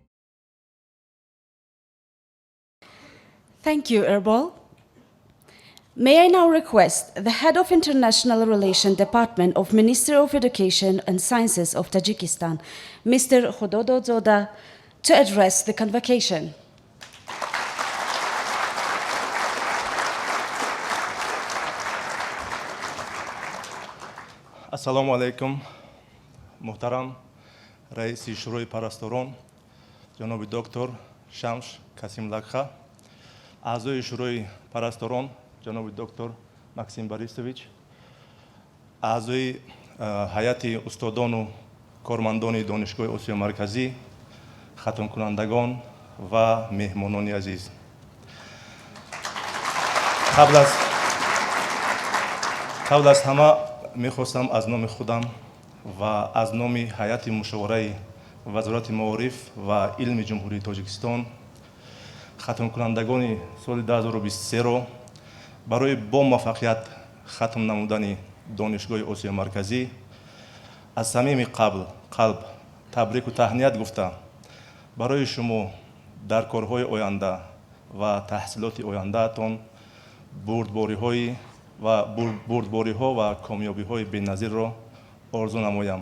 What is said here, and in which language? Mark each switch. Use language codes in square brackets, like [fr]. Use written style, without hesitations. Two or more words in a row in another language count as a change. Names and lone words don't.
[en] Thank you, Erbol. May I now request the Head of International Relations Department of Ministry of Education and Sciences of Tajikistan, Mr. Khododo Zoda, to address the convocation. [ar] السلام عليكم, [tg] Муҳтарам, Раиси Шӯрои Парасторон, Ҷаноби Др. Shams Kasim Lakha, Аъзои Шӯрои Парасторон, Ҷаноби Др. Maxim Borisovich, Аъзои Ҳайати Устодону Кормандони Донишгоҳи Осиё Марказӣ, Хатм Кунандагон, Ва Меҳмонони Азиз. قبل از همه میخواستم از نام خودم و از نام هیئت مشاوره وزارت معارف و علم جمهوری تاجیکستان ختم کنندگان سال 2023 را برای با موفقیت ختم نمودن دانشگاه آسیا مرکزی از صمیم قلب تبریک و تهنیت گفته برای شما در کارهای آینده و تحصیلات آیندهتان بردباری ها و کامیابی های بی‌نظیر را آرزو نمایم.